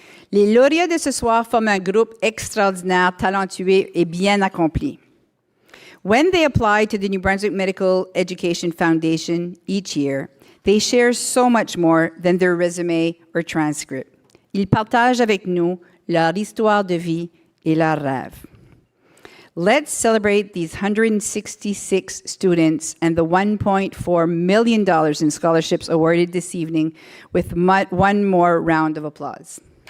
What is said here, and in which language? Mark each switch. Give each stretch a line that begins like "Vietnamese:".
French: Les lauréats de ce soir forment un groupe extraordinaire, talentueux et bien accompli.
English: When they apply to the New Brunswick Medical Education Foundation each year, they share so much more than their resume or transcript.
French: Ils partagent avec nous leur histoire de vie et leurs rêves.
English: Let's celebrate these 166 students and the $1.4 million in scholarships awarded this evening with one more round of applause.